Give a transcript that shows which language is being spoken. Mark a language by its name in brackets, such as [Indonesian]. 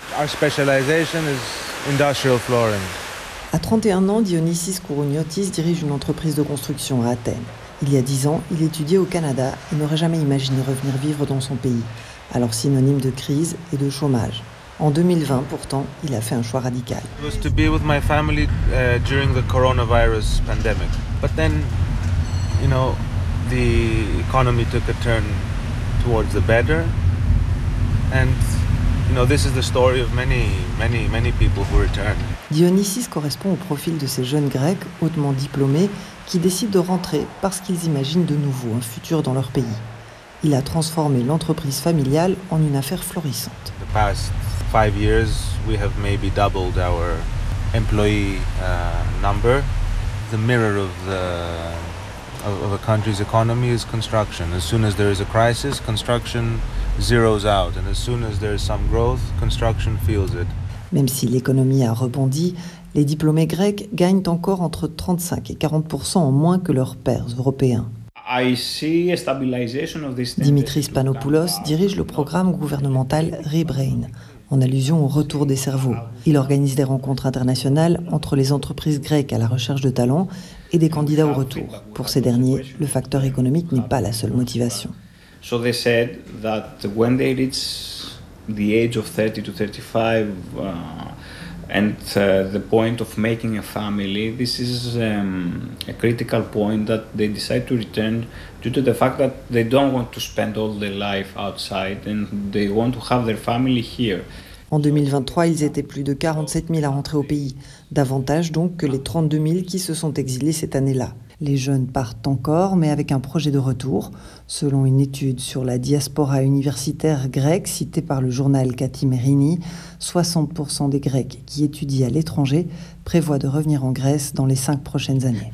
[English] Our specialization is industrial flooring. [French] À 31 ans, Dionysis Kourouniotis dirige une entreprise de construction à Athènes. Il y a 10 ans, il étudiait au Canada et n'aurait jamais imaginé revenir vivre dans son pays, alors synonyme de crise et de chômage. En 2020, pourtant, il a fait un choix radical. [English] It was to be with my family during the coronavirus pandemic. But then, you know, the economy took a turn towards the better. And, you know, this is the story of many, many, many people who return. [French] Dionysis correspond au profil de ces jeunes Grecs hautement diplômés qui décident de rentrer parce qu'ils imaginent de nouveau un futur dans leur pays. Il a transformé l'entreprise familiale en une affaire florissante. [English] The past 5 years, we have maybe doubled our employee number. The mirror of a country's economy is construction. As soon as there is a crisis, construction zeroes out. And as soon as there is some growth, construction feels it. [French] Même si l'économie a rebondi, les diplômés grecs gagnent encore entre 35 et 40% en moins que leurs pairs européens. [English] I see a stabilization of this. [French] Dimitris Panopoulos dirige le programme gouvernemental ReBrain, en allusion au retour des cerveaux. Il organise des rencontres internationales entre les entreprises grecques à la recherche de talents et des candidats au retour. Pour ces derniers, le facteur économique n'est pas la seule motivation. [English] So they said that when they reach the age of 30 to 35, and the point of making a family, this is a critical point that they decide to return due to the fact that they don't want to spend all their life outside and they want to have their family here. [French] En 2023, ils étaient plus de 47 000 à rentrer au pays, davantage donc que les 32 000 qui se sont exilés cette année-là. Les jeunes partent encore, mais avec un projet de retour. Selon une étude sur la diaspora universitaire grecque citée par le journal Kathy Merini, 60% des Grecs qui étudient à l'étranger prévoient de revenir en Grèce dans les 5 prochaines années.